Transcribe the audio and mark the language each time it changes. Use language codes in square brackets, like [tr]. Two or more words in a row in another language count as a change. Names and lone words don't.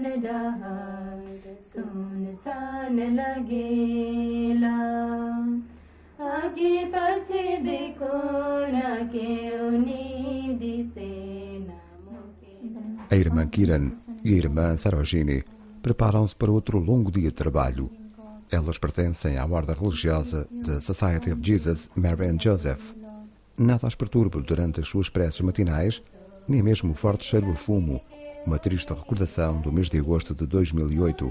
[bho] हाट सुनसान लगेला आगे पीछे देखो ना के उन्हीं दिसे ना [pt] A irmã Kiran e a irmã Sarojini preparam-se para outro longo dia de trabalho. Elas pertencem à ordem religiosa da Society of Jesus, Mary and Joseph. Nada as perturba durante as suas preces matinais, nem mesmo o forte cheiro a fumo, uma triste recordação do mês de agosto de 2008.